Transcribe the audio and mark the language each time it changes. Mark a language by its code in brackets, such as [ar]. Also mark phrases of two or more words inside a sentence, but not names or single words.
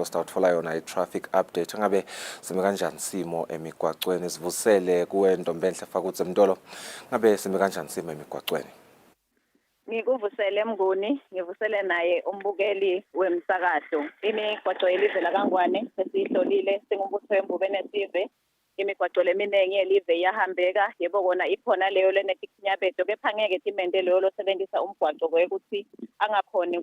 [ss] sitawutfola yona [en] i-traffic update [ss] ngabe sime kanjani simo emigwaqweni sivusele kuwe Ntombenhle Fakutse Mtolo ngabe sime kanjani simo emigwaqweni. Ngikuvusele Mnguni ngivusele naye umbukeli wemsakazo imigwaqo yelive laKangwane sesihlolile singumbutho weMbube neSive imigwaqo leminengi yelive iyahambeka yebo kona ikhona leyo lenetikhinyabeto kepha ngeke timende leyo losebenzisa umgwaqo kwekuthi angakhoni